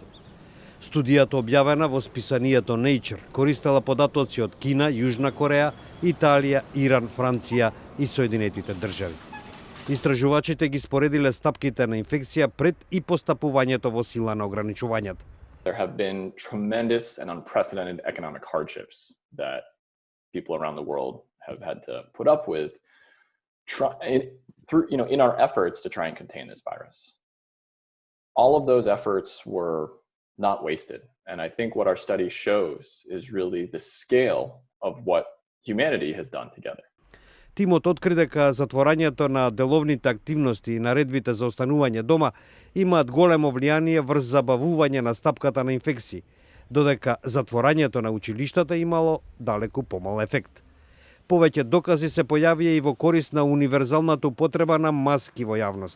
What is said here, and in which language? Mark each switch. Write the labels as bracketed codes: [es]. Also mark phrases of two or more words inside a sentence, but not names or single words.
[mk] Студијата објавена во списанието Nature користела податоци од Кина, Јужна Кореја, Италија, Иран, Франција и Соединетите држави. Истражувачите ги споредиле стапките на инфекција пред и постапувањето во сила на ограничувањата. [en] There have been tremendous and unprecedented economic hardships that people around the world have had to put up with in our efforts to try and contain this virus. All of those efforts were not wasted. And I think what our study shows is really the scale of what humanity has done together. [mk] Тимот откри дека затворањето на деловните активности и наредбите за останување дома имаат големо влијание врз забавување на стапката на инфекции, додека затворањето на училиштата имало далеку помал ефект. Повеќе докази се појавија и во корист на универзалната употреба на маски во јавност.